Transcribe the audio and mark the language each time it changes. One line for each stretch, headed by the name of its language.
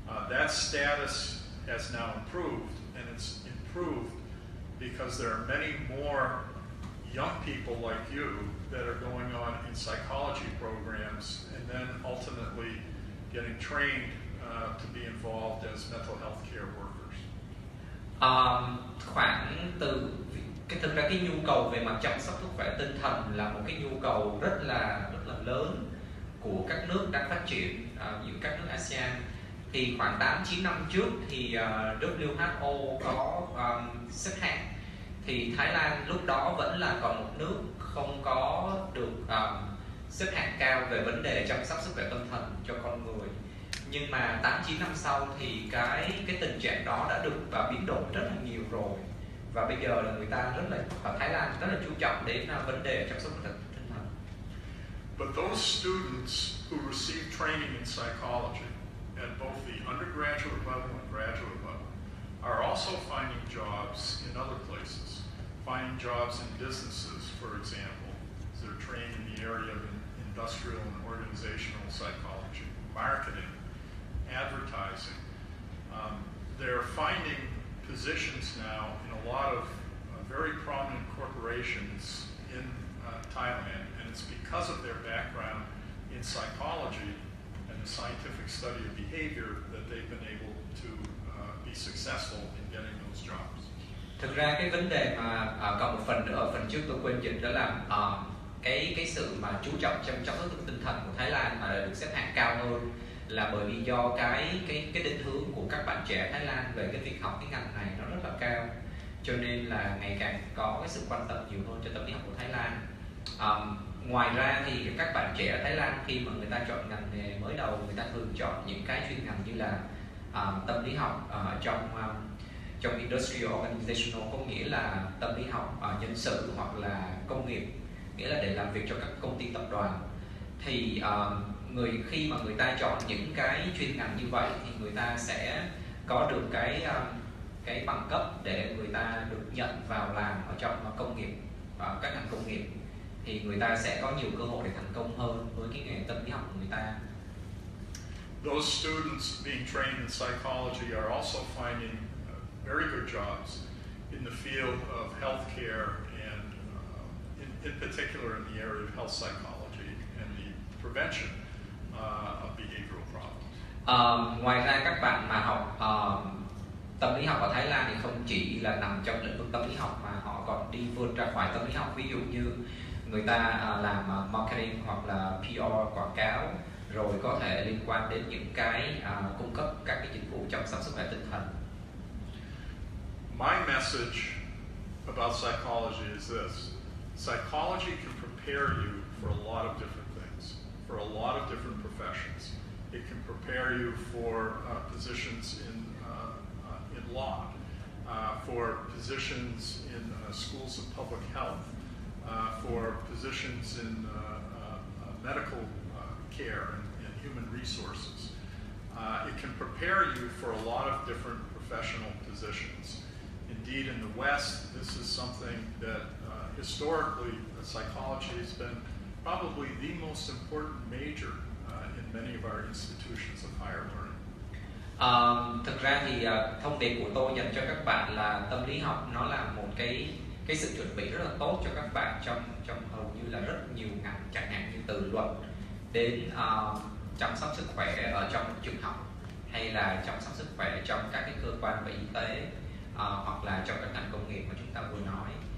English: That status has now improved, and it's improved because there are many more young people like you that are going on in psychology programs and then ultimately getting trained to be involved as mental health care workers.
Vietnamese: Khoảng từ thực ra cái nhu cầu về mặt chăm sóc sức khỏe tinh thần là một cái nhu cầu rất là lớn của các nước đang phát triển, giữa các nước ASEAN. Thì khoảng 8-9 năm trước thì WHO có xếp hạng, thì Thái Lan lúc đó vẫn là còn một nước không có được xếp hạng cao về vấn đề chăm sóc sức khỏe tâm thần cho con người. Nhưng mà 8-9 năm sau thì cái tình trạng đó đã được biến đổi rất là nhiều rồi, và bây giờ là người ta ở Thái Lan rất là chú trọng đến vấn đề chăm sóc tinh thần.
English: But those students who receive training in psychology at both the undergraduate level and graduate level are also finding jobs in other places, finding jobs in businesses, for example. They're trained in the area of industrial and organizational psychology, marketing, advertising. They're finding positions now in a lot of very prominent corporations in Thailand, and it's because of their background in psychology and the scientific study of behavior that they've been able to be successful in getting those jobs.
Vietnamese: Thực ra cái vấn đề mà còn một phần nữa ở phần trước tôi quên dịch, đó là cái sự mà chú trọng chăm sóc tinh thần của Thái Lan mà được xếp hạng cao hơn là bởi vì do cái định hướng của các bạn trẻ Thái Lan về cái việc học cái ngành này nó rất là cao, cho nên là ngày càng có cái sự quan tâm nhiều hơn cho tâm lý học của Thái Lan. Ngoài ra thì các bạn trẻ Thái Lan khi mà người ta chọn ngành nghề mới đầu, người ta thường chọn những cái chuyên ngành như là tâm lý học trong industrial organizational, có nghĩa là tâm lý học nhân sự, hoặc là công nghiệp, nghĩa là để làm việc cho các công ty tập đoàn. Thì khi mà người ta chọn những cái chuyên ngành như vậy thì người ta sẽ có được cái bằng cấp để người ta được nhận vào làm ở trong công nghiệp, các ngành công nghiệp, thì người ta sẽ có nhiều cơ hội để thành công hơn với cái nghề tâm lý học của người ta.
English: Those students being trained in psychology are also finding very good jobs in the field of healthcare and in particular in the area of health psychology and the prevention of behavioral problems.
Vietnamese: Ngoài ra các bạn mà học tâm lý học ở Thái Lan thì không chỉ là nằm trong lĩnh vực tâm lý học mà họ còn đi vươn ra ngoài tâm lý học, ví dụ như người ta làm marketing hoặc là PR, quảng cáo, rồi có thể liên quan đến những cái cung cấp các cái dịch vụ chăm sóc sức khỏe tinh thần.
English: My message about psychology is this: psychology can prepare you for a lot of different things, for a lot of different professions. It can prepare you for positions in law, for positions in schools of public health, for positions in medical care and human resources. It can prepare you for a lot of different professional positions. Indeed, in the West, this is something that historically psychology has been probably the most important major in many of our institutions of higher learning.
Vietnamese: Thực ra thì thông điệp của tôi dành cho các bạn là tâm lý học nó là một cái sự chuẩn bị rất là tốt cho các bạn trong hầu như là rất nhiều ngành, chẳng hạn như từ luật đến chăm sóc sức khỏe ở trong trường học, hay là chăm sóc sức khỏe trong các cái cơ quan về y tế, hoặc là trong các ngành công nghiệp mà chúng ta vừa nói.